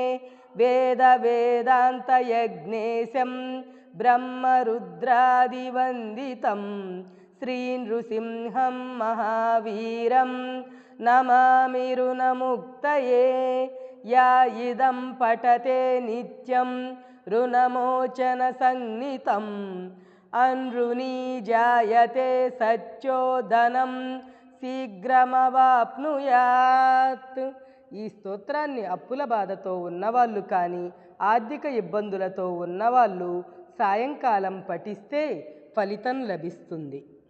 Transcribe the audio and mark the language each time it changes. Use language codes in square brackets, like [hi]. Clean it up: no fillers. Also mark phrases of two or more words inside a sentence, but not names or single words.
[sa] वेदवेदान्तयज्ञेशं ब्रह्मरुद्रादिवन्दितं श्रीनृसिंहं महावीरं नमामि ऋणमुक्तये। या इदं पठते नित्यं ऋणमोचनसंज्ञितम् अनृणी जायते सच्चोदनं శీఘ్రమవాప్నుయాత్। [te] ఈ స్తోత్రాన్ని అప్పుల బాధతో ఉన్నవాళ్ళు కానీ ఆర్థిక ఇబ్బందులతో ఉన్నవాళ్ళు సాయంకాలం పఠిస్తే ఫలితం లభిస్తుంది।